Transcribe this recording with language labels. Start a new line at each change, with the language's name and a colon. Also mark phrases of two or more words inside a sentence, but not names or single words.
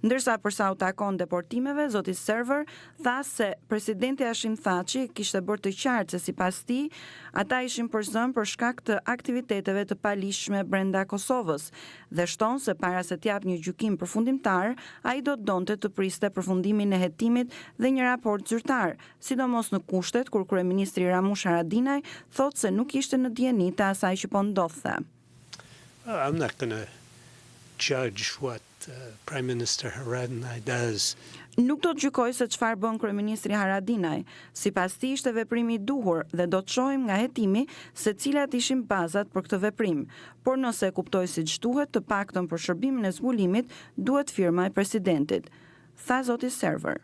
Albanian: Ndërsa përsa u takon deportimeve, zoti Server tha se presidenti Hashim Thaçi kishte bërë të qartë se sipas tij, ata ishin për zëm për shkak të aktiviteteve të palishme brenda Kosovës dhe shton se para se t'jap një gjykim përfundimtar, ai do të donte të priste përfundimin e hetimit dhe një raport zyrtar, sidomos në kushtet kur kryeministri Ramush Haradinaj thotë se nuk ishte në dijeni të asaj që po ndodhte.
English: I'm not going to judge what Prime Minister Haradinaj does.
Albanian: Nuk do të gjykoj se çfarë bën kryeministri Haradinaj. Sipas tij ishte veprimi i duhur dhe do të shohim nga hetimi se cilat ishin bazat për këtë veprim. Por nëse e kuptoj siç duhet, të paktën për shërbimin e zbulimit duhet firma e presidentit, tha zoti Server.